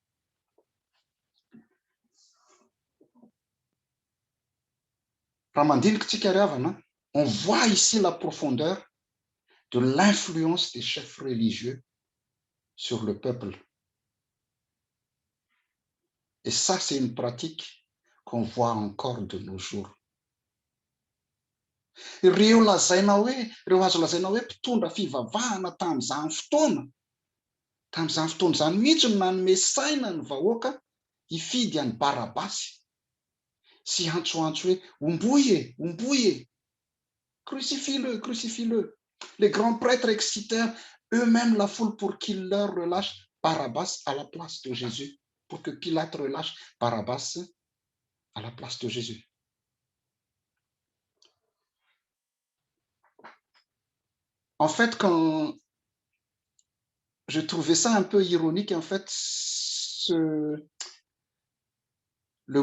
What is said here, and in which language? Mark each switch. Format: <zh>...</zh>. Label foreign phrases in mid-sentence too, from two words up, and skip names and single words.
<fr>On voit ici la profondeur de l'influence des chefs religieux sur le peuple. Et ça, c'est une pratique qu'on voit encore de nos jours.</fr> <mg>Ireo azo lazaina hoe mpitondra fivavahana tamin'izany fotoana Tamin'izany fotoana izany mihitsy no nanome saina ny vahoaka hifidy any Barabasy sy antsoantso hoe omboy e,</mg> <fr>crucifie-le, crucifie-le. Les grands prêtres excitèrent eux-mêmes la foule pour qu'il leur relâche Barabbas à la place de Jésus, pour que Pilate relâche Barabbas à la place de Jésus. En fait, quand je trouvais ça un peu ironique, en fait, le</fr>